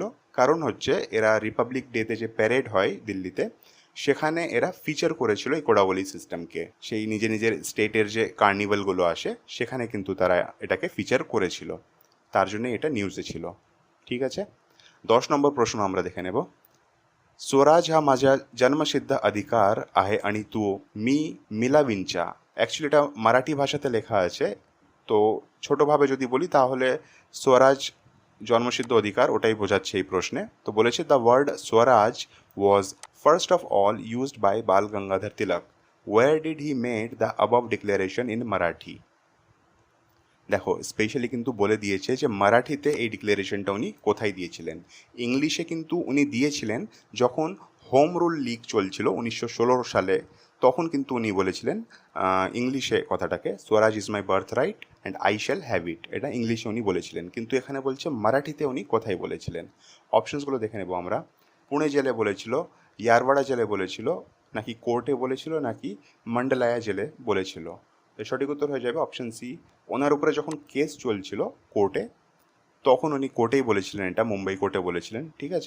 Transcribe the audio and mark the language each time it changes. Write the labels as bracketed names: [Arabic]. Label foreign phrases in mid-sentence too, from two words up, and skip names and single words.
[Bangla] কারণ হচ্ছে এরা রিপাবলিক ডেতে যে প্যারেড হয় দিল্লিতে, সেখানে এরা ফিচার করেছিল এই কোডাওয়ালি সিস্টেমকে। সেই নিজের স্টেটের যে কার্নিভালগুলো আসে সেখানে কিন্তু তারা এটাকে ফিচার করেছিল, তার জন্য এটা নিউজে ছিল, ঠিক আছে? 10 নম্বর প্রশ্ন আমরা দেখে নেব। [Marathi] स्वराज हा माझा जन्मसिद्ध अधिकार आहे आणि तो मी मिळविनचा। [Bangla] অ্যাকচুয়ালি এটা মারাঠি ভাষাতে লেখা আছে, তো ছোটোভাবে যদি বলি তাহলে স্বরাজ জন্মসিদ্ধ অধিকার, ওটাই বোঝাচ্ছে এই প্রশ্নে। তো বলেছে [English] the word Swaraj was first of all used by Bal Gangadhar Tilak. where did he made the above declaration in Marathi? [Bangla] দেখো স্পেশালি কিন্তু বলে দিয়েছে যে মারাঠিতে এই ডিক্লারেশনটা উনি কোথায় দিয়েছিলেন। ইংলিশে কিন্তু উনি দিয়েছিলেন যখন হোম রুল লিগ চলছিল 1916 সালে, তখন কিন্তু উনি বলেছিলেন ইংলিশে কথাটাকে, [English] Swaraj is my birth right and I shall have it, [Bangla] এটা ইংলিশে উনি বলেছিলেন। কিন্তু এখানে বলছে মারাঠিতে উনি কোথায় বলেছিলেন। অপশনসগুলো দেখে নেব আমরা। পুणे জেলে বলেছিল, ইয়ারওয়াড়া জেলে বলেছিল, নাকি কোর্টে বলেছিল, নাকি মন্ডলায়া জেলে বলেছিল? এর সঠিক উত্তর হয়ে যাবে অপশন সি। ওনার উপরে যখন কেস চলছিল কোর্টে, তখন উনি কোর্টেই বলেছিলেন, এটা মুম্বাই কোর্টে বলেছিলেন, ঠিক আছে?